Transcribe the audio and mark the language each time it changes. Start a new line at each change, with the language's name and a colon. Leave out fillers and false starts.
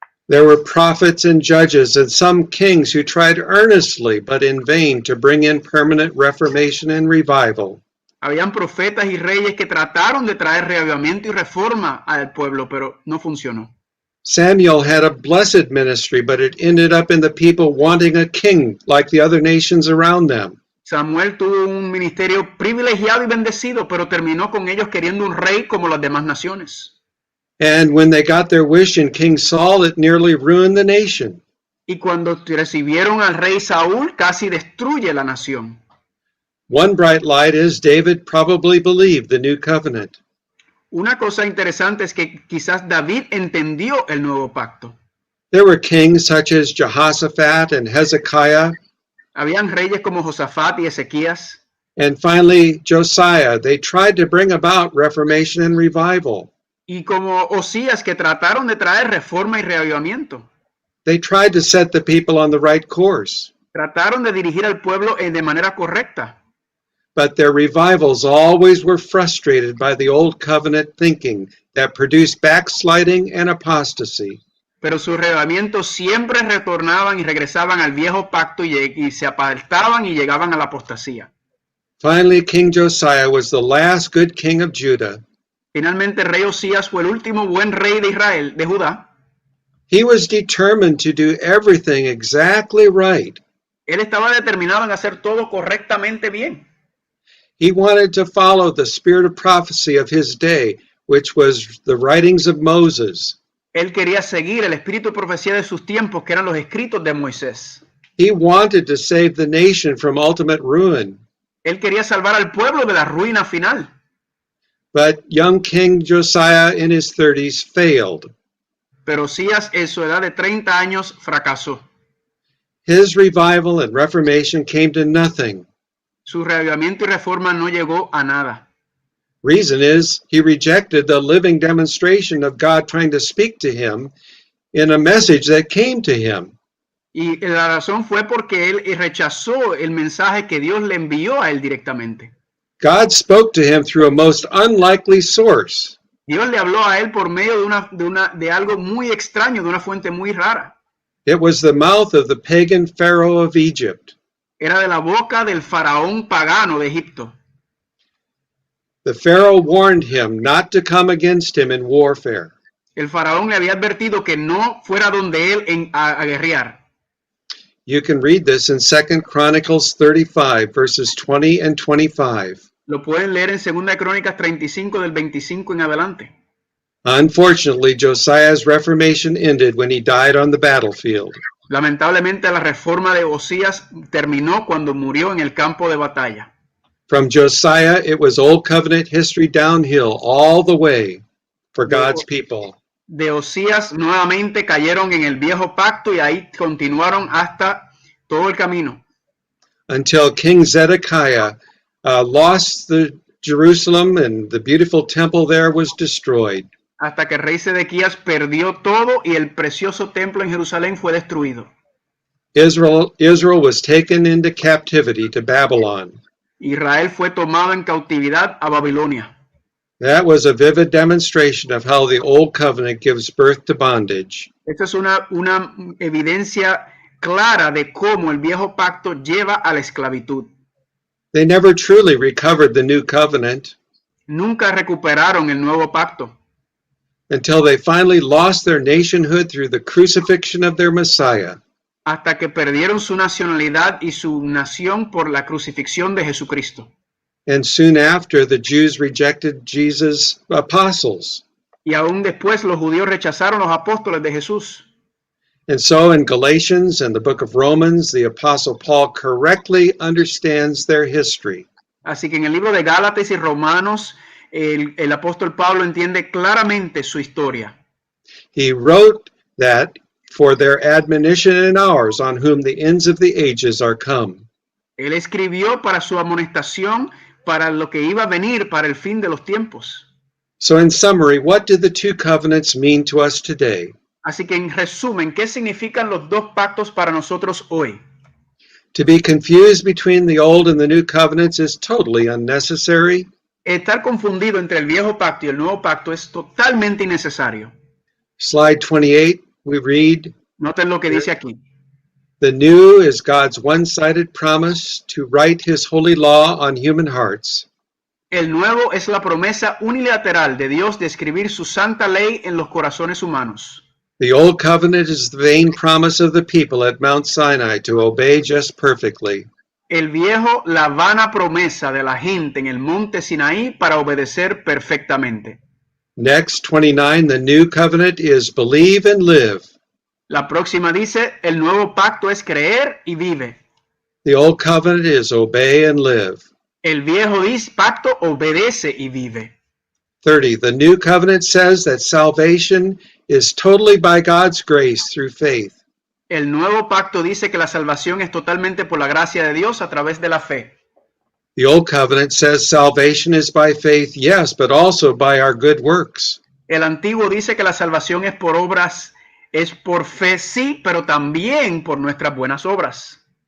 English: There were prophets and judges and some kings who tried earnestly but in vain to bring in permanent reformation and revival.
Spanish: Habían profetas y reyes que trataron de traer reavivamiento y reforma al pueblo, pero no funcionó.
English: Samuel had a blessed ministry, but it ended up in the people wanting a king like the other nations around them.
Spanish: Samuel tuvo un ministerio privilegiado y bendecido, pero terminó con ellos queriendo un rey como las demás naciones.
English: And when they got their wish in King Saul, it nearly ruined the nation.
Spanish: Y cuando recibieron al rey Saúl, casi destruye la nación.
English: One bright light is David probably believed the new covenant.
Spanish: Una cosa interesante es que quizás David entendió el nuevo pacto.
English: There were kings such as Jehoshaphat and Hezekiah.
Spanish: Habían reyes como Josafat y Ezequías.
English: And finally, Josiah. They tried to bring about reformation and revival.
Spanish: Y como Osías, que trataron de traer reforma y reavivamiento.
English: They tried to set the people on the right course.
Spanish: Trataron de dirigir al pueblo de manera correcta.
English: But their revivals always were frustrated by the old covenant thinking that produced backsliding and apostasy.
Spanish: Pero sus reavivamientos siempre retornaban y regresaban al viejo pacto y se apartaban y llegaban a la apostasía.
English: Finally, King Josiah was the last good king of Judah.
Spanish: Finalmente, el rey Osías fue el último buen rey de Israel, de Judá.
English: He was determined to do everything exactly right.
Spanish: Él estaba determinado en hacer todo correctamente bien.
English: He wanted to follow the spirit of prophecy of his day, which was the writings of Moses.
Spanish: Él quería seguir el espíritu de profecía de sus tiempos, que eran los escritos de Moisés.
English: He wanted to save the nation from ultimate ruin.
Spanish: Él quería salvar al pueblo de la ruina final.
English: But young King Josiah in his 30s failed.
Spanish: Pero Osías en su edad de 30 años fracasó.
English: His revival and reformation came to nothing.
Spanish: Su reavivamiento y reforma no llegó a nada.
English: Reason is he rejected the living demonstration of God trying to speak to him in a message that came to him.
Spanish: Y la razón fue porque él rechazó el mensaje que Dios le envió a él directamente.
English: God spoke to him through a most unlikely source.
Spanish: Dios le habló a él por medio de algo muy extraño, de una fuente muy rara.
English: It was the mouth of the pagan Pharaoh of Egypt.
Spanish: Era de la boca del faraón pagano de Egipto.
English: The Pharaoh warned him not to come against him in warfare.
Spanish: El faraón le había advertido que no fuera donde él a guerrear.
English: You can read this in 2 Chronicles 35, verses 20 and 25.
Spanish: Lo pueden leer en 2 Crónicas 35 del 25 en adelante.
English: Unfortunately, Josiah's reformation ended when he died on the battlefield.
Spanish: Lamentablemente, la reforma de Osías terminó cuando murió en el campo de batalla.
English: From Josiah, it was Old Covenant history downhill all the way for God's people.
Spanish: De Osías nuevamente cayeron en el viejo pacto y ahí continuaron hasta todo el camino.
English: Until King Zedekiah lost the Jerusalem and the beautiful temple there was destroyed.
Spanish: Hasta que el rey Sedequías perdió todo y el precioso templo en Jerusalén fue destruido.
English: Israel was taken into captivity to Babylon.
Spanish: Israel fue tomado en cautividad a Babilonia.
English: That was a vivid demonstration of how the old covenant gives birth to bondage.
Spanish: Esta es una evidencia clara de cómo el viejo pacto lleva a la esclavitud.
English: They never truly recovered the new covenant.
Spanish: Nunca recuperaron el nuevo pacto.
English: Until they finally lost their nationhood through the crucifixion of their Messiah.
Spanish: Hasta que perdieron su nacionalidad y su nación por la crucifixión de Jesucristo.
English: And soon after, the Jews rejected Jesus' apostles.
Spanish: Y aún después los judíos rechazaron los apóstoles de Jesús.
English: And so in Galatians and the book of Romans, the apostle Paul correctly understands their history.
Spanish: Así que en el libro de Gálatas y Romanos, el apóstol Pablo entiende claramente su historia.
English: He wrote that for their admonition and ours, on whom the ends of the ages are come.
Spanish: Él escribió para su amonestación, para lo que iba a venir, para el fin de los tiempos.
English: So in summary, what do the two covenants mean to us today?
Spanish: Así que en resumen, ¿qué significan los dos pactos para nosotros hoy?
English: To be confused between the old and the new covenants is totally unnecessary.
Spanish: Estar confundido entre el viejo pacto y el nuevo pacto es totalmente innecesario.
English: Slide 28, we read,
Spanish: Noten lo que dice aquí.
English: The new is God's one-sided promise to write his holy law on human hearts.
Spanish: El nuevo es la promesa unilateral de Dios de escribir su santa ley en los corazones humanos.
English: The old covenant is the vain promise of the people at Mount Sinai to obey just perfectly.
Spanish: El viejo, la vana promesa de la gente en el monte Sinaí para obedecer perfectamente.
English: Next, 29, the new covenant is believe and live.
Spanish: La próxima dice, el nuevo pacto es creer y vive.
English: The old covenant is obey and live.
Spanish: El viejo pacto obedece y vive.
English: 30, the new covenant says that salvation is totally by God's grace through faith.
Spanish: El nuevo pacto dice que la salvación es totalmente por la gracia de Dios a través de la fe.
English: The old covenant says salvation is by faith, yes, but also by our good works.
Spanish: El antiguo dice que la salvación es por obras, es por fe, sí, pero también por nuestras buenas obras.